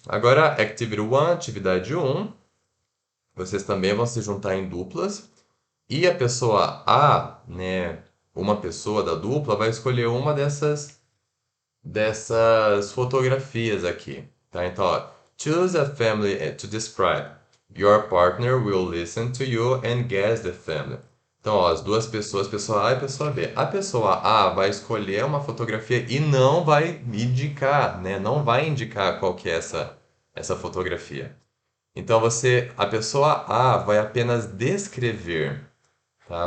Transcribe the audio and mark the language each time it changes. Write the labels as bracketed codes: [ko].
[pt] Agora, Activity 1, atividade 1. Vocês também vão se juntar em duplas. E a pessoa A, né, uma pessoa da dupla, vai escolher uma dessas fotografias aqui. [en] Tá? Então, ó, choose a family to describe. Your partner will listen to you and guess the family. [pt] Então, ó, as duas pessoas, pessoa A e pessoa B. A pessoa A vai escolher uma fotografia e não vai indicar, né? Não vai indicar qual que é essa fotografia. Então, a pessoa A vai apenas descrever, tá?